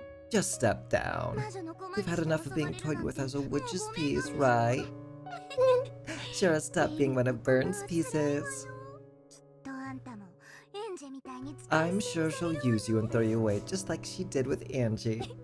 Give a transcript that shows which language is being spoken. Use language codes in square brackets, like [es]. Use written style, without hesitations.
[en] Just step down. You've had enough of being toyed with as a witch's piece, right? Sure, stop being one of Burns' pieces. [ja] きっとあんたもエンジェみたいに使い [en] I'm sure she'll use you and throw you away just like she did with Angie.